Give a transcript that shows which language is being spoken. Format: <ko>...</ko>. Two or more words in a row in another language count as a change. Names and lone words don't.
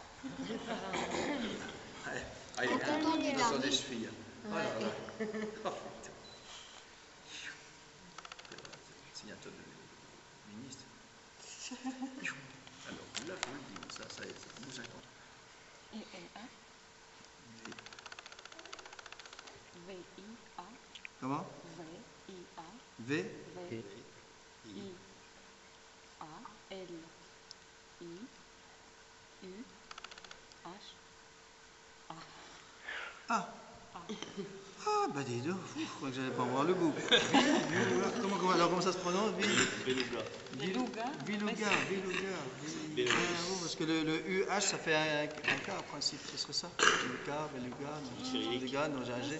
<fr>Allez, allez, ce sont des chevilles. Oh là là. Oh, putain. Signature de ministre. Alors, là, vous le dites, ça y est, nous 50. V-I-A. Comment? V-I-A. V. V-I-A-L-I-U-H-A. Ah. Ah, bah dis donc, je crois que j'allais pas voir le bout. Comment ça se prononce? Beluga. Beluga. Beluga. Ah, parce que le UH, ça fait un K en principe, ce serait ça? Beluga, non, j'ai un G.</fr>